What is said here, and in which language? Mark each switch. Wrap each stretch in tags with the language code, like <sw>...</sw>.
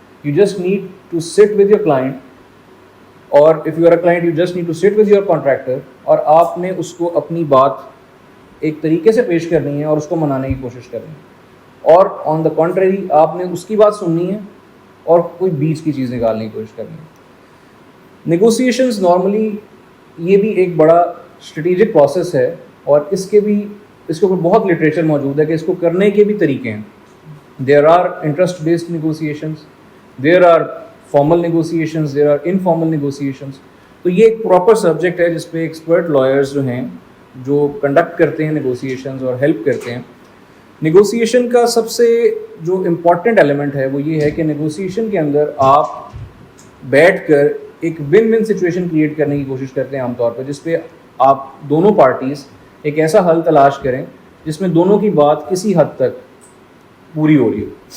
<en>You just need to sit with your client,</en> <ur>اور</ur> <en>if you are a client you just need to sit with your contractor,</en> <ur>اور آپ نے اس کو اپنی بات ایک طریقے سے پیش کرنی ہے اور اس کو منانے کی کوشش کرنی ہے, اور</ur> <en>on the contrary</en> <ur>آپ نے اس کی بات سننی ہے اور کوئی بیچ کی چیز نکالنے کی کوشش کرنی ہے. نیگوسیشنز نارملی یہ بھی ایک بڑا اسٹریٹجک پروسیس ہے, اور اس کے اوپر بہت لٹریچر موجود ہے کہ اس کو کرنے کے بھی طریقے ہیں.</ur> <en>There are interest based negotiations, there are formal negotiations, there are informal negotiations.</en> <ur>تو یہ ایک پراپر سبجیکٹ ہے جس پہ ایکسپرٹ لائرز جو ہیں جو کنڈکٹ کرتے ہیں نیگوسیشنز اور ہیلپ کرتے ہیں. نیگوسیشن کا سب سے جو امپورٹنٹ ایلیمنٹ ہے وہ یہ ہے کہ نیگوسیشن کے اندر آپ بیٹھ کر ایک ون ون سچویشن کریٹ کرنے کی کوشش کرتے ہیں عام طور پہ, جس پہ آپ دونوں پارٹیز ایک ایسا حل تلاش کریں جس میں دونوں کی بات کسی حد تک پوری ہو رہی ہو.</ur>